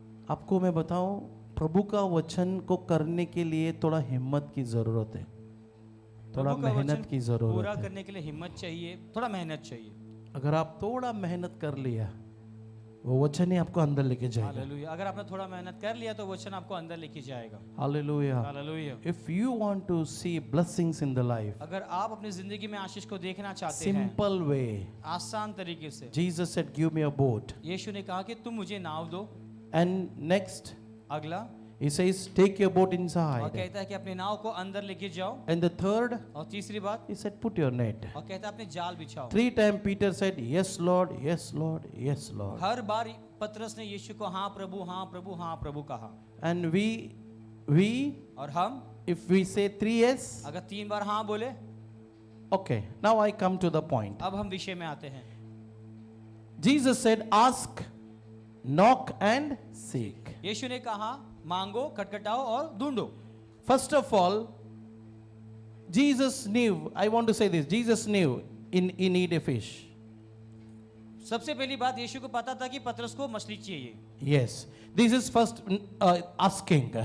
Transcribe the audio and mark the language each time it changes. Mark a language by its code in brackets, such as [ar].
[hi] आपको मैं बताऊं, प्रभु का वचन को करने के लिए थोड़ा हिम्मत की जरूरत है, थोड़ा प्रभु का मेहनत वचन की पूरा जरूरत है। करने के लिए हिम्मत चाहिए, थोड़ा मेहनत चाहिए। अगर आप थोड़ा मेहनत कर लिया, वो वचन ही आपको अंदर लेके जाएगा। हालेलुया। अगर आपने थोड़ा मेहनत कर लिया तो वचन आपको अंदर लेके जाएगा। Hallelujah. Hallelujah. [en] If you want to see blessings in the life, [hi] अगर आप अपनी जिंदगी में आशीष को देखना चाहते हैं [en] simple way, [hi] आसान तरीके से, [en] Jesus said, "Give me a boat." [hi] यीशु ने कहा कि तुम मुझे नाव दो। [en] And next, [hi] अगला [en] He says, "Take your boat [hi] और [en] inside." [hi] कहता है कि अपनी नाव को अंदर लेके जाओ। [en] And the third, [hi] और तीसरी बात, [en] He said, "Put your net." [hi] और कहता है अपने जाल बिछाओ। [en] 3 times Peter said, "Yes, Lord, yes, Lord, yes, Lord." [hi] हर बार पतरस ने यीशु को हाँ प्रभु, हाँ प्रभु, हाँ प्रभु कहा। [en] And we, [hi] और हम [en] if we say 3 yes, [hi] अगर 3 बार हाँ बोले, [en] okay. Now I come to the point. [hi] अब हम विषय में आते हैं। [en] Jesus said, "Ask, knock, and seek." [hi] यीशु ने कहा मांगो, खटखटाओ और ढूंढो। [en] First of all, Jesus knew, I want to say this, Jesus knew he need a fish. [hi] सबसे पहली बात यीशु को पता था कि पतरस को मछली चाहिए। [en] Yes, this is first asking.